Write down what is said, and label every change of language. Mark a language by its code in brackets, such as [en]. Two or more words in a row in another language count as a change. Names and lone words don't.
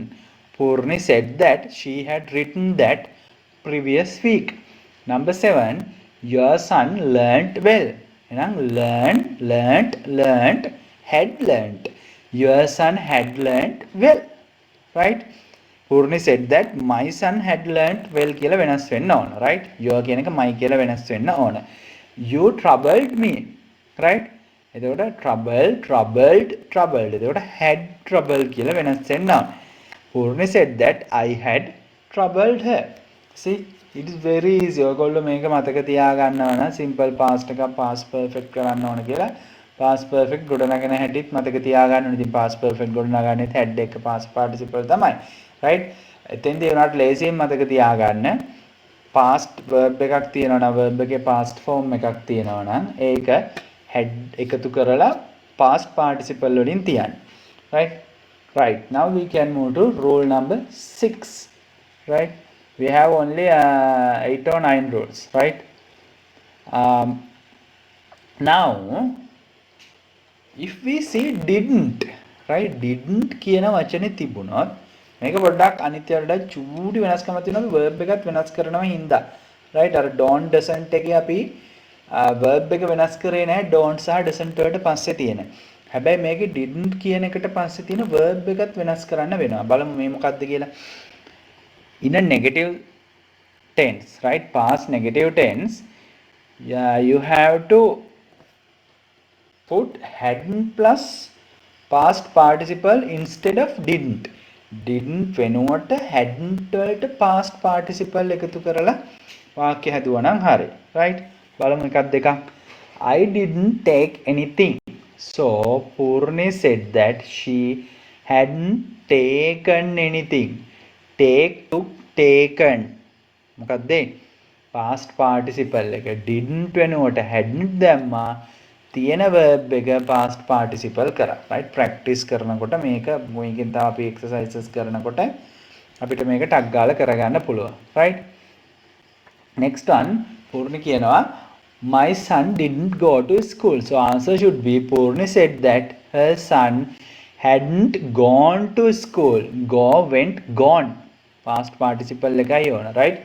[en] Purni said that she had written that previous week. Number 7, your son learnt well. එහෙනම් learnt had learnt. Your son had learnt well, right? Purni said that my son had learnt well [si] කියලා වෙනස් වෙන්න ඕන, [en] right? [si] your කියන එක my කියලා වෙනස් වෙන්න ඕන. [en] You troubled me, right? [si] එතකොට troubled. එතකොට [en] had trouble [si] කියලා වෙනස් වෙන්න ඕන. [en] Purni said that I had troubled her. See, it is very easy. [si] ඔයගොල්ලෝ මේක මතක තියාගන්නවා නම් [en] simple past [si] එකක් [en] past perfect [si] කරන්න ඕන කියලා [en] past perfect [si] ගොඩනගන හැටිත් මතක තියාගන්න ඕනේ. ඉතින් [en] past perfect [si] ගොඩනගන්නේ head එක [en] past participle [si] තමයි. right? එතෙන්දී උනාට ලේසියෙන් මතක තියාගන්න [en] past verb [si] එකක් තියෙනවා නම් verb එකේ [en] past form [si] එකක් තියෙනවා නම් ඒක head එකතු කරලා [en] past participle [si] වලින් තියන්න. [en] right? Right. Now we can move to rule number 6. Right? We have only 8 or 9 rules. Right? Now, if we see didn't, right? [si] Didn't කියන වචනේ තිබුණොත් මේක පොඩ්ඩක් අනිත්‍යයට චූටි වෙනස්කමක් තියෙනවා. verb එකත් වෙනස් කරනවා හින්දා. right? අර [en] don't doesn't [si] එකේ අපි verb එක වෙනස් කරේ නැහැ don't සහ doesn't වලට පස්සේ තියෙන. හැබැයි මේකේ didn't කියන එකට පස්සේ තියෙන verb එකත් වෙනස් කරන්න වෙනවා. බලමු මේ මොකක්ද කියලා. [en] In a negative tense, right? Past negative tense, you have to put hadn't plus past participle instead of didn't. [si] Didn't වෙනුවට hadn't වලට [en] past participle [si] එකතු කරලා වාක්‍ය හැදුවා නම් හරි. right? බලමු එකක් දෙකක්. [en] I didn't take anything. So Purni said that she hadn't taken anything. Take took taken. [si] මොකක්ද? [en] past participle [si] එක didn't වෙනුවට hadn't දැම්මා. තියෙන verb එක [en] past participle [si] කරා. right? practice කරනකොට මේකෙන් තව අපි exercises කරනකොට අපිට මේක ටක් ගාලා කරගන්න පුළුවන්. [en] right? next one Purni කියනවා my son didn't go to school. So answer should be Purni said that her son hadn't gone to school. Go went gone. Past participle [si] එකයි ඕන. [en] right?